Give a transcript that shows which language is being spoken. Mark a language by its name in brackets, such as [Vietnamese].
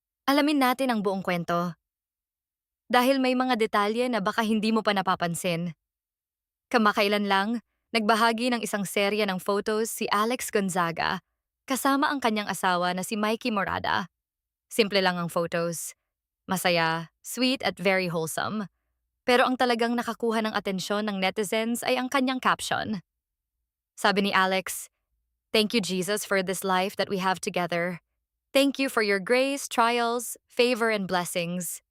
[Filipino] Alamin natin ang buong kwento. Dahil may mga detalye na baka hindi mo pa napapansin. Kamakailan lang, nagbahagi ng isang serya ng photos si Alex Gonzaga kasama ang kanyang asawa na si Mikey Morada. Simple lang ang photos. [English] Masaya, sweet at very wholesome. [Filipino] Pero ang talagang nakakuha ng atensyon ng netizens ay ang kanyang caption. [English] Sabi ni Alex, "Thank you Jesus for this life that we have together. Thank you for your grace, trials, favor and blessings.